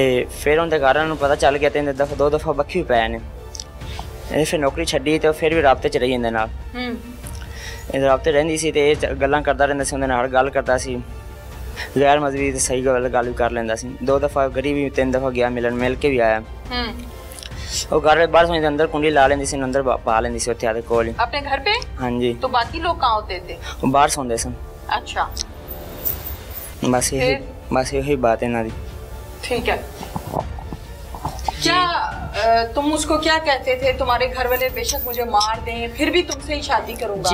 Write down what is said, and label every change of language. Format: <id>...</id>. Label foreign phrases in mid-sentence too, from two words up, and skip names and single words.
<pa>ਫਿਰ ਉਹਦੇ ਘਰਾਂ ਨੂੰ ਪਤਾ ਚੱਲ ਗਿਆ, ਤਿੰਨ ਦਫਾ ਦੋ ਦਫਾ ਬੱਖੀ ਪਏ ਨੇ। ਇਹ ਫਿਰ ਨੌਕਰੀ ਛੱਡੀ ਤੇ ਫਿਰ ਵੀ ਰਾਬਤੇ 'ਚ ਰਹੀ ਇਹਦੇ ਨਾਲ। ਇਹ ਰਾਬਤੇ ਰਹਿੰਦੀ ਸੀ ਤੇ ਇਹ ਗੱਲਾਂ ਕਰਦਾ ਰਹਿੰਦਾ ਸੀ, ਉਹਦੇ ਨਾਲ ਗੱਲ ਕਰਦਾ ਸੀ, ਗੈਰ ਮਜ਼ਹਬੀ ਤੇ ਸਹੀ ਗੱਲ ਵੀ ਕਰ ਲੈਂਦਾ ਸੀ। ਦੋ ਦਫਾ ਗਰੀਬ ਵੀ ਤਿੰਨ ਦਫਾ ਗਿਆ ਮਿਲਣ, ਮਿਲ ਕੇ ਵੀ ਆਇਆ। ਉਹ ਘਰ ਬਾਹਰ ਸੋਨੇ ਅੰਦਰ ਕੁੰਡੀ ਲਾ ਲੈਂਦੀ ਸੀ, ਅੰਦਰ ਪਾ ਲੈਂਦੀ ਸੀ ਉੱਥੇ ਆਦੇ ਕੋਲ</pa> <hi>अपने घर पे। हाँ जी। तो बाकी लोग कहाँ होते थे?</hi> <pa>ਵੋ ਬਾਹਰ ਸੌਂਦੇ ਸਨ।</pa> <hi>अच्छा। बस यही बात है ना दी। ठीक है। क्या तुम उसको क्या कहते थे? तुम्हारे घर वाले बेशक मुझे मार दें फिर भी तुमसे ही शादी करूंगा।</hi>